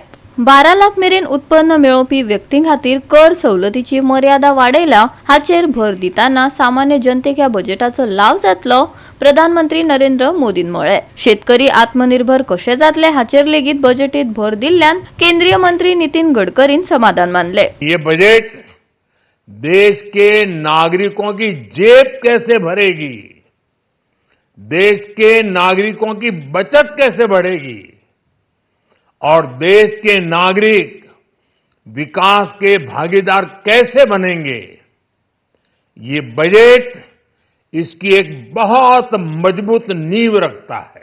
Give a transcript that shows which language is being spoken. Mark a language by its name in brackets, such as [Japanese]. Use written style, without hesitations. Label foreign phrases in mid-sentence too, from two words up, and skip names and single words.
[Konkani] 12 लाख मेरेन उत्पन्न मेळोवपी व्यक्तीं खातीर कर सवलतीची मर्यादा वाडयला हाचेर भर दिताना सामान्य जनतेक ह्या बजेटाचो लाव जातलो प्रधानमंत्री नरेंद्र मोदीन म्हळे। शेतकरी आत्मनिर्भर कशे जातले हाचेर लेगीत बजेटीत भर दिल्ल्यान केंद्रीय मंत्री नितिन गडकरीन समाधान मानले। [Hindi] ये बजट देश के नागरिकों की जेब कैसे भरेगी, देश के नागरिकों की बचत कैसे बढ़ेगी और देश के नागरिक विकास के भागीदार कैसे बनेंगे, ये बजट इसकी एक बहुत मजबूत नींव रखता है।